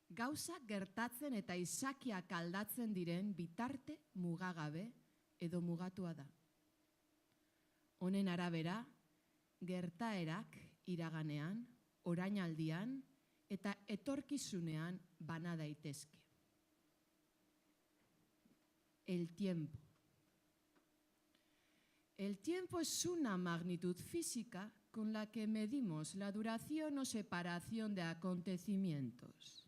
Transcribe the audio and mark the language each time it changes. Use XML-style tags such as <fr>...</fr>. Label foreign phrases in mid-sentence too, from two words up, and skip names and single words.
<eu>gauzak gertatzen eta izakiak aldatzen diren bitarte mugagabe edo mugatua da. Honen arabera, gertaerak iraganean, orainaldian eta etorkizunean bana daitezke.</eu> <es>El tiempo. El tiempo es una magnitud física con la que medimos la duración o separación de acontecimientos.</es>